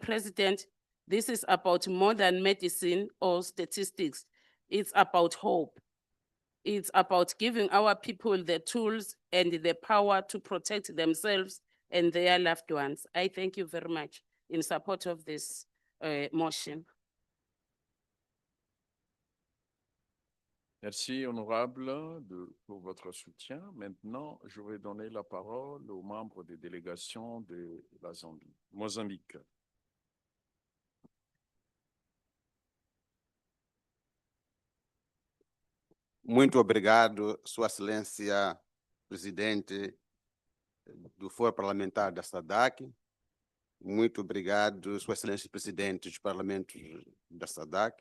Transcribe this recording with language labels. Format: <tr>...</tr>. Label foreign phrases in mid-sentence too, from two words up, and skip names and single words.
<en>President, this is about more than medicine or statistics. It's about hope. It's about giving our people the tools and the power to protect themselves and their loved ones. I thank you very much in support of this motion.</en> <fr>Merci, honorable, pour votre soutien. Maintenant, je vais donner la parole aux membres des délégations de la Zambie, Mozambique.</fr> <pt>Muito obrigado, Sua Excelência, Presidente do Fórum Parlamentar da Sadc. Muito obrigado, Sua Excelência, Presidente dos Parlamentos da Sadc.</pt>